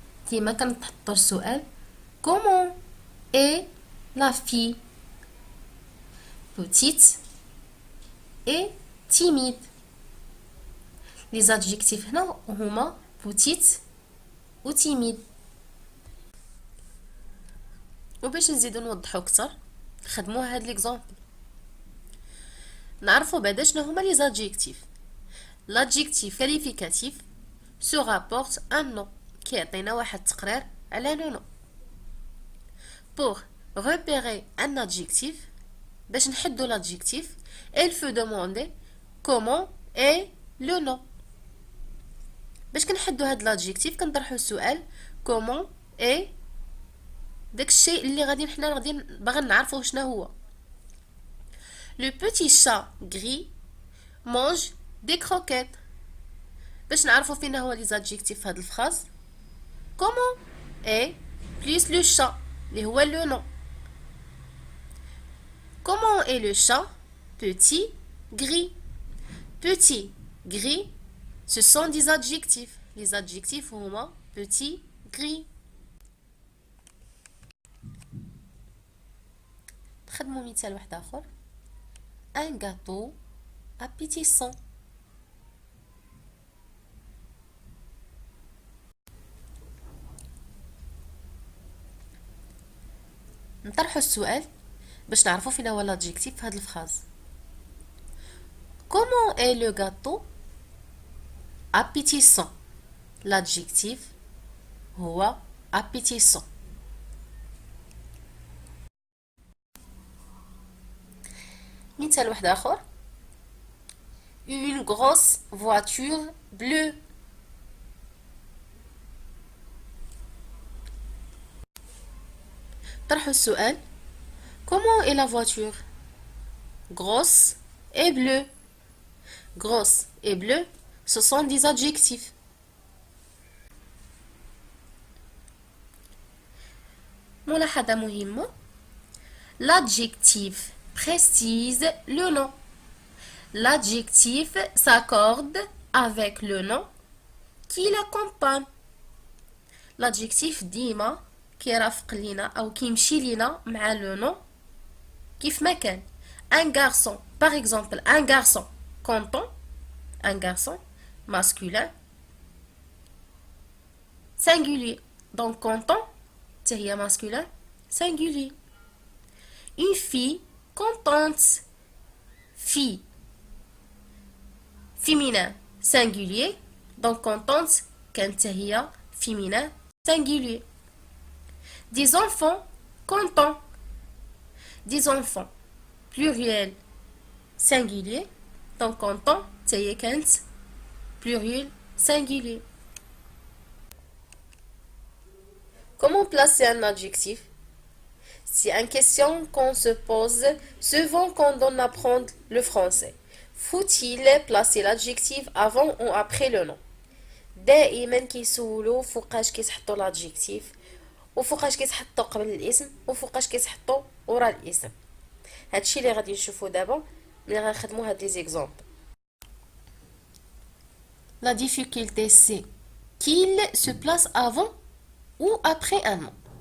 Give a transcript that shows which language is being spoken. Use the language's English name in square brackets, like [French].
[Arabic] ديما كنحطوا السؤال [French] comment est la fille petite et timide. Les adjectifs [Arabic] هنا هما [French] petite و timide. [Arabic] وباش نزيدو نوضحو اكثر نخدمو هاد ليكزامبل. نعرفو بعدا شنو هما لي زادجيكتيف. [French] l'adjectif qualificatif se rapporte un nom [Arabic] كيعطينا واحد التقرير على لو نو. [French] pour repérer un adjectif [Arabic] باش نحدو [French] l'adjectif il faut demander comment est le nom. [Arabic] باش كنحدو هاد l'adjectif كنطرحو السؤال [French] comment est [Arabic] داك الشيء اللي غادي باغا نعرفو شنو هو. [French] le petit chat gris mange des croquettes. [Arabic] باش نعرفو فين هو لي زادجيكتيف في هاد الفراز [French] comment est plus le chat [Arabic] اللي هو [French] le nom. comment est le chat petit gris. petit gris ce sont des adjectifs. les adjectifs هما petit gris. [Arabic] نخدمو مثال واحد اخر [French] un gâteau appétissant. [Arabic] نطرحو السؤال باش نعرفو فين هو l'adjectif في هاد الفراز [French] comment est le gâteau appétissant. l'adjectif هو appétissant. [Arabic] مثال واحد اخر [French] une grosse voiture bleue. [Arabic] طرحوا السؤال [French] comment est la voiture. grosse et bleue. grosse et bleu ce sont des adjectifs. [Arabic] ملاحظة مهمة [French] l'adjectif précise le nom. l'adjectif s'accorde avec le nom qui l'accompagne. [Arabic] l'adjectif ديما كيرافق لينا او كيمشي لينا مع لو نو كيف ما كان. [French] un garçon par exemple un garçon content. un garçon masculin singulier donc content هي masculin singulier. une fille contente fille féminin singulier donc contente [Arabic] كانت هي [French] féminin singulier. Des enfants contents. Des enfants pluriel singulier donc content [Arabic] هي كانت [French] pluriel singulier. Comment placer un adjectif? C'est une question qu'on se pose souvent quand on apprend le français. Faut-il placer l'adjectif avant ou après le nom? [Arabic] دائما كيسولوا فوقاش كيتحطوا l'adjectif وفوقاش كيتحطوا قبل الاسم وفوقاش كيتحطوا ورا الاسم. هادشي اللي غادي نشوفو دابا ملي غنخدموا هاد لي زيكزامبل. [French] La difficulté c'est qu'il se place avant ou après un nom.